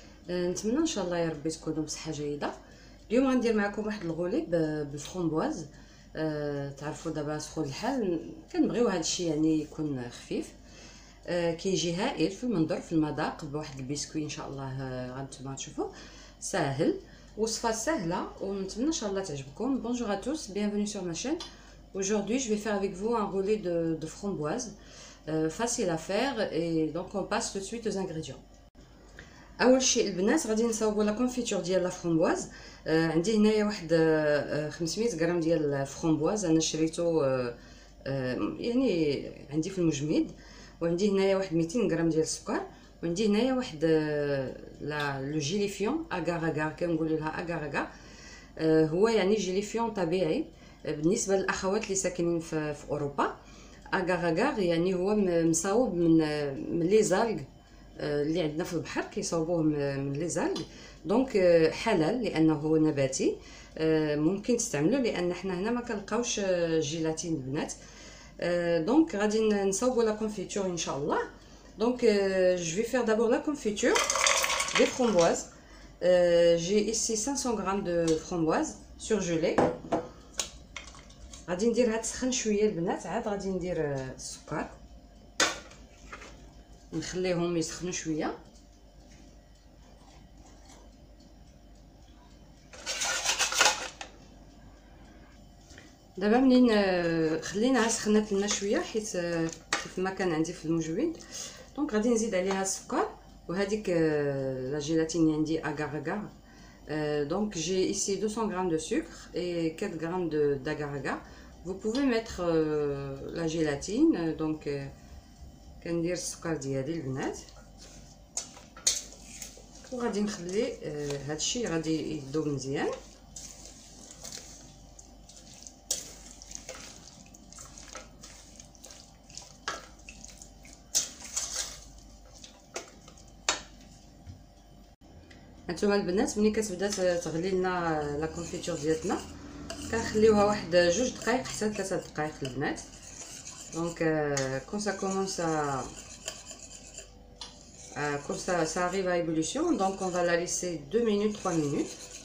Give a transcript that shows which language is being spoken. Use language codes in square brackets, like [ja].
[ar] نتمنى ان شاء الله يا ربي تكونوا بصحة جيدة. اليوم غندير معكم واحد الغولي بالفرomboise. تعرفوا دابا سخون الحال كنبغيو هذا الشيء يعني يكون خفيف. كيجي هائل في المنظر في المذاق بواحد البسكوي ان شاء الله. غانتوما تشوفوا ساهل، وصفه سهله، ونتمنى ان شاء الله تعجبكم. [fr] Bonjour à tous, bienvenue sur ma chaîne. Aujourd'hui je vais faire avec vous un roulé de framboise. Facile à faire, et donc on passe tout de suite aux ingrédients. [ar] اول شيء البنات غادي نصاوبوا لا كونفيتور ديال لا فرومبواز. عندي هنايا واحد 500 غرام ديال الفرومبواز، انا شريته يعني عندي في المجمد. وعندي هنايا واحد 200 غرام ديال السكر، وعندي هنايا واحد لا لو جيليفيون اغار اغار كنقولوا لها اغار اغار. هو يعني جيليفيون طبيعي بالنسبه للاخوات اللي ساكنين في اوروبا. اغار اغار يعني هو مصاوب من لي زالغ اللي عندنا في البحر، كيصاوبوه من لي زالغ. دونك حلال لانه هو نباتي. ممكن تستعملوه لان حنا هنا ما كنلقاوش جيلاتين البنات. دونك غادي نصاوبوا لا كونفيتور ان شاء الله. [fr] Donc je vais faire d'abord la confiture des framboises. J'ai ici 500 g de framboises surgelées. [ar] غادي نديرها تسخن شويه البنات، عاد غادي ندير السكر نخليهم يسخنوا شويه. دابا منين خليناها سخنات لنا شويه حيت كيف ما كان عندي في المجود. دونك غادي نزيد عليها السكر وهذيك لا جيلاتين اللي عندي اغار اغار. [fr] Donc j'ai ici 200 g de sucre et 4 g d'agar-agar. Vous pouvez mettre la gélatine. [ar] Donc كندير السكر ديالي البنات وغادي نخلي هادشي غادي يذوب مزيان. هانتوما البنات ملي كتبدا تغلي لنا لا كونفيتور ديالنا كنخليوها واحد 2 دقائق حتى 3 دقائق البنات. [fr] دونك كون سا كومونس comme ça arrive à ébullition, donc on va la laisser 2 minutes 3 minutes.